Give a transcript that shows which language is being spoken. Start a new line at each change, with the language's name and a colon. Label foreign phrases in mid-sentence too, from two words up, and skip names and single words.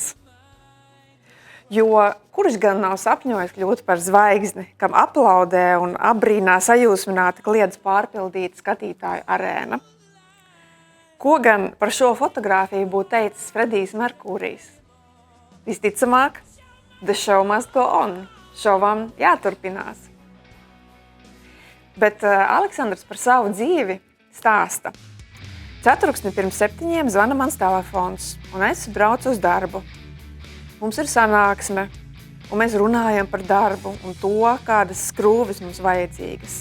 Latvian: Jo kurš gan nav sapņojis kļūt par zvaigzni, kam aplaudē un apbrīnā sajūsmināti kliedz pārpildīta skatītāju arēna. Ko gan par šo fotogrāfiju būtu teicis Fredijs Merkūrijs? Visticamāk,
English: the show must go on.
Latvian: Šovam jāturpinās. Bet Aleksandrs par savu dzīvi stāsta. Ceturksni pirms 7 zvana mans telefons, un es braucu uz darbu. Mums ir sanāksme, un mēs runājam par darbu un to, kādas skrūves mums vajadzīgas.